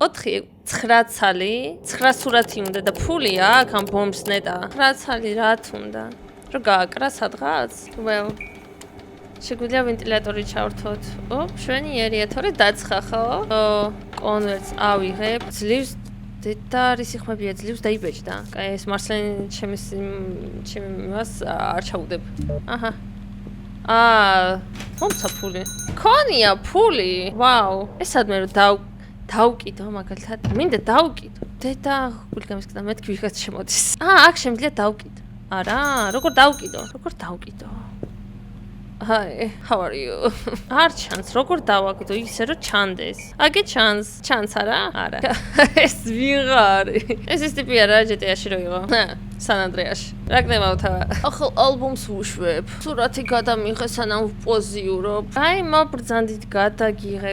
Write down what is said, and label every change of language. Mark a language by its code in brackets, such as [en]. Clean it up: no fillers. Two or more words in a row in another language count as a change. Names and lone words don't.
[ka] 4 9 ცალი 9 სურათი უნდა და ფული აქვს ამ ბომბს ნეტა 9 ცალი რა თუნდა რო გააკრა სადღაც well შეგვიძლია ვენტილატორი ჩავრთოთ მშვენიერია თორე დაცხა ხო კონვერტს ავიღებ ძლივს და რისი ხმებია ძლივს დაიბეჭდა კაი ეს მარსლენ ჩემი მას არ ჩაუდებ აჰა მომცა ფული ქონია ფული ვაუ ეს სადმე რომ დავკიდო მაგალითად მინდა დავკიდო დედა გულგამისკდა მეთქი ვიღაც შემოდის აქ შემიძლია დავკიდო არა როგორ დავკიდო [en] Hi, how are you? [ka] არ ჩანს, როგორ დავაკიდო ისე რომ ჩანდეს. აგე ჩანს არა? არა. ეს ვიღარი. ეს ის ტიპია რა GTA-ში რო იყო. სან-ანდრეაში. რა გნებავთ? ახალ ალბომს ვუშვებ. სურათი გადამიღე სანამ ვპოზიურობ. აი, მობრძანდით გადაგიღებ.